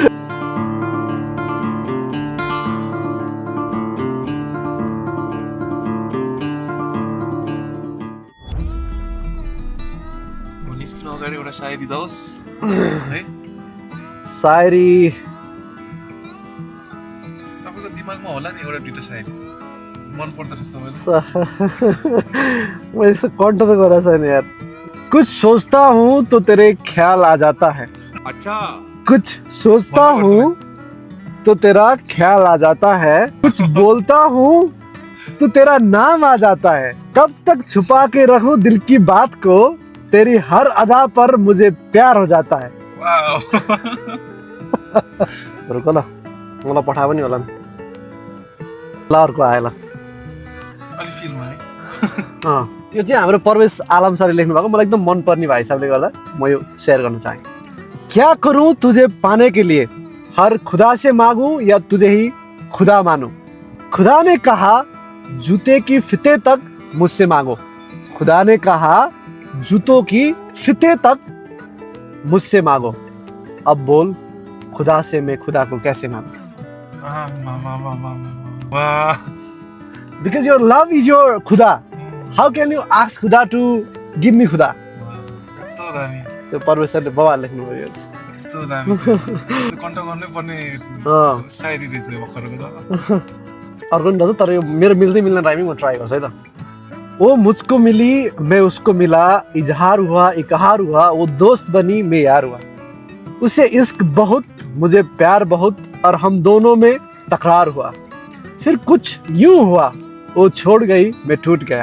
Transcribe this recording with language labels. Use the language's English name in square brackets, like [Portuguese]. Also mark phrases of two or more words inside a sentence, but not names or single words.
[Nepali] निस्किनु अगाडि एउटा सायरी जाओस् है सायरी तपाईँको दिमागमा होला नि एउटा दुईटा सायरी मन पर्दो रहेछ तपाईँलाई [Hindi] मैं इसे कौन तो करा सर यार कुछ सोचता हूँ तो तेरे ख्याल आ जाता है अच्छा कुछ सोचता हूँ तो तेरा ख्याल आ जाता है कुछ बोलता हूँ तो तेरा नाम आ जाता है कब तक छुपा के रखूं दिल की बात को तेरी हर अदा पर मुझे प्यार हो जाता है वाओ [Nepali] रुको ल मलाई पठा पनि होला नि ल अर्को आयो ल अलि फिल्ममा है यो चाहिँ हाम्रो परवेश आलम सरले लेख्नु भएको मलाई एकदम मन पर्ने भाइ साहबले गर्दा म यो शेयर गर्न चाहे [Hindi] क्या करूं तुझे पाने के लिए हर खुदा से मांगू या तुझे ही खुदा मानूं खुदा ने कहा जूते की फिते तक मुझसे मांगो खुदा ने कहा जूतों की फिते तक मुझसे मांगो अब बोल खुदा से मैं खुदा को कैसे मांगू वाह [English] because your love is your khuda how can you ask khuda to give me khuda [Nepali] यस्तो दामी त्यो परमेश्वरले बवाल लेख्नु भयो यस्तो दामी कन्ट गर्नै पर्ने सायरी रहेछ भर्खरको त अर्को नि दाजु तर यो मेरो मिल्दै मिल्दैन राइमिङ म ट्राई गर्छु है त [Hindi] ओ मुझको मिली मैं उसको मिला इजहार हुआ इकहार हुआ वो दोस्त बनी मैं यार हुआ उसे इश्क बहुत मुझे प्यार बहुत और हम दोनों में तकरार हुआ फिर कुछ यूं हुआ वो छोड़ गई मैं टूट गया